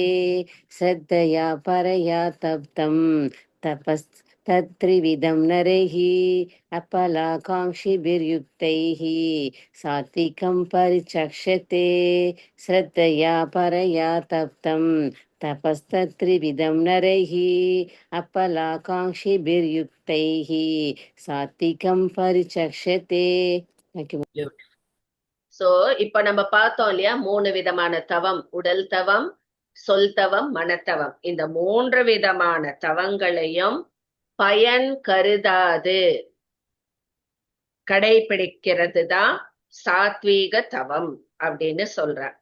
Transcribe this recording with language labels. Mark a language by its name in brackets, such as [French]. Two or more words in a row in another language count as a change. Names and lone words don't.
[Sanskrit] श्रद्धया परया तप्तं तपस्तत्त्रिविधं नरैः अपलाकाङ्क्षिभिर्युक्तैः सात्विकं परिचक्ष्यते. श्रद्धया परया तप्तं तपस्तत्त्रिविधं नरैः अपलाकाङ्क्षिभिर्युक्तैः सात्विकं परिचक्ष्यते. [Tamil] சோ இப்ப நம்ம பார்த்தோம் இல்லையா, 3 விதமான தவம், உடல் தவம், சொல் தவம், மனத்தவம். இந்த 3 விதமான தவங்களையும் பயன் கருதாது கடைபிடிக்கிறது தான் சாத்வீக தவம் அப்படின்னு சொல்ற.